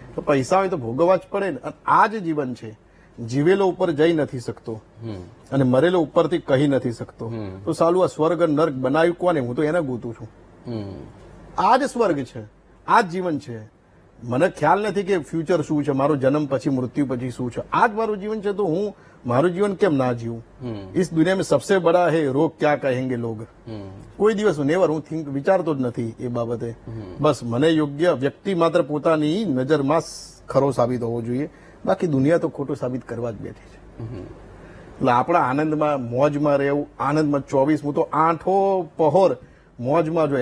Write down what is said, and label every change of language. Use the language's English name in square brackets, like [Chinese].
[Gujarati] તો પૈસા હોય તો ભોગવવા જ પડે ને. અને આ જ જીવન છે. જીવેલો ઉપર જઈ નથી શકતો અને મરેલો ઉપરથી કહી નથી શકતો. તો સાલું આ સ્વર્ગ નર્ક બનાવ્યું કોને? હું તો એને ગોતું છું. આ જ સ્વર્ગ છે, આ જ જીવન છે. મને ખ્યાલ નથી કે ફ્યુચર શું છે, મારો જન્મ પછી મૃત્યુ પછી શું છે. આ જ મારું જીવન છે. તો હું મારું જીવન કેમ ના જીવું? [Hindi] इस दुनिया में सबसे बड़ा है रोग क्या कहेंगे लोग. [Gujarati] કોઈ દિવસ નેવર હું વિચારતો જ નથી એ બાબતે. બસ મને યોગ્ય વ્યક્તિ માત્ર પોતાની નજરમાં ખરો સાબિત હોવો જોઈએ, બાકી દુનિયા તો ખોટું સાબિત કરવા જ બેઠી છે. એટલે આપણા આનંદમાં મોજમાં રહેવું, આનંદમાં 24 હું તો 8 પહોર મોજમાં જો.